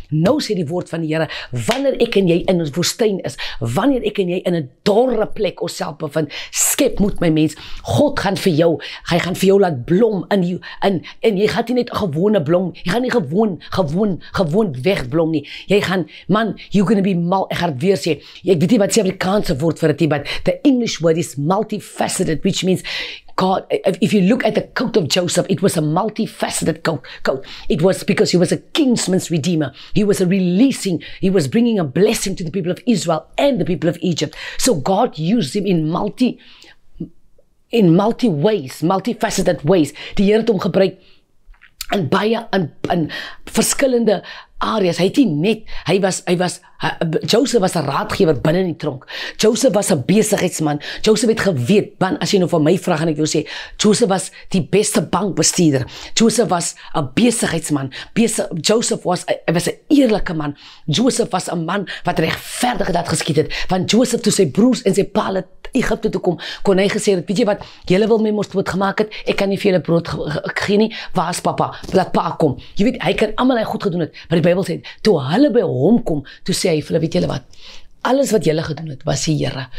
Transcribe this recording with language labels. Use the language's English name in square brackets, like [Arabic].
[Afrikaans] Nou sê die woord van die Here, wanneer ek en jy in ons woestyn is, wanneer ek en jy in 'n dorre plek onsself bevind, skep moed my mens, God gaan vir jou, hy gaan vir jou laat blom en jy gaan nie net 'n gewone blom, jy gaan nie gewoon wegblom nie, jy gaan, man, [English] you're gonna be [Afrikaans] ek gaan het weer sê, ek weet nie wat die Afrikaanse woord vir dit, [English] but the English word is multifaceted, which means God, if you look at the coat of Joseph, it was a multifaceted coat. It was because he was a kinsman's redeemer. He was bringing a blessing to the people of Israel and the people of Egypt. So God used him in multi ways, multifaceted ways. [Afrikaans] Die Here het hom gebruik in baie in verskillende areas. Hy het nie net, Joseph was 'n raadgewer binne in die tronk. Joseph was 'n besigheidsman. Joseph het geweet, man, as jy nou van my vra gaan ek jou sê, Joseph was die beste bankbestuurder. Joseph was 'n besigheidsman. Joseph was 'n eerlike man. Joseph was 'n man wat regverdig dat geskied het. Want Joseph toe sy broers en sy pa Egipte toe kom, kon hy gesê het, weet jy wat, julle wil my mos doodgemaak het, ek kan nie vir julle brood gee nie, waar is papa, laat pa kom. Jy weet, hy kan almal hy goed gedoen het, maar die Bybel sê, toe hulle by hom kom, toe sê hy vir hulle, weet julle wat, alles wat julle gedoen het, was die Here.